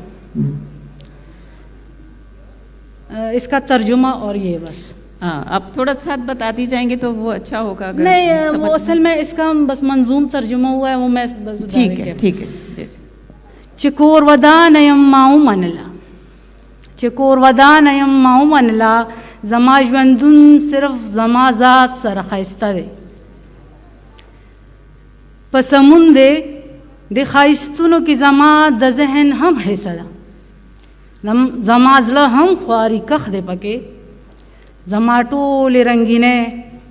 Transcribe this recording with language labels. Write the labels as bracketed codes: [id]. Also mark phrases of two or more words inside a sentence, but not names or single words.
[ur] اس کا ترجمہ اور یہ بس. ہاں, آپ تھوڑا ساتھ بتاتی جائیں گے تو وہ اچھا ہوگا. نہیں, وہ اصل میں اس کا بس منظوم ترجمہ ہوا ہے, وہ میں بس. ٹھیک ہے ٹھیک ہے. [ps] چکور ودانیم ماؤ منلا, چکور ودانیم ماؤ منلا, زما ژوندون صرف زما ذات سره ښایسته دی, په سمون دی د ښایستونو کې زما د ذهن هم حصه ده, زما زړه هم خواري کښ دی پکې, زما ټولې رنګینې